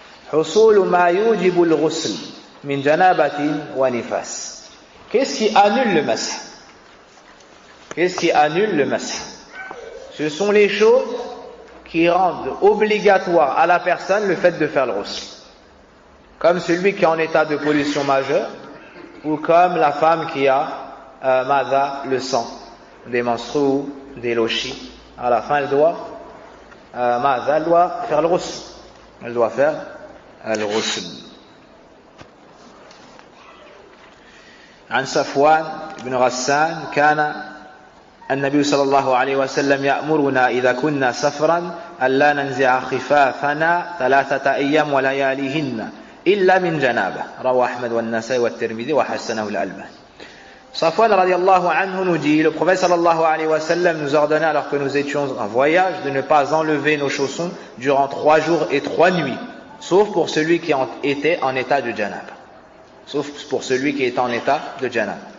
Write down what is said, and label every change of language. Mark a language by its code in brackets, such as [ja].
[ar] حصول ما يوجب الغسل من جنابة ونفاس. [fr] Qu'est-ce qui annule le masah? Qu'est-ce qui annule le masah? Ce sont les choses qui rendent obligatoire à la personne le fait de faire le ghusl. Comme celui qui est en état de pollution majeure, ou comme la femme qui a le sang, des menstrues ou des lochis. À la fin, elle doit faire le ghusl. Elle doit faire الغسل. [ar] عن صفوان بن غسان كان النبي صلى الله عليه وسلم يأمرنا إذا كنا سفرا ألا ننزع خفافنا 3 أيام ولياليهن إلا من جنابة. رواه أحمد والنسائي والترمذي وحسنه الألباني. [fr] Safwan [ar] radiallahu anhu [fr] nous dit, le prophète [ar] sallallahu alayhi wa sallam [fr] nous ordonnait alors que nous étions en voyage de ne pas enlever nos chaussons durant 3 jours et 3 nuits. Sauf pour celui qui était en état de janaba. Sauf pour celui qui est en état de janaba.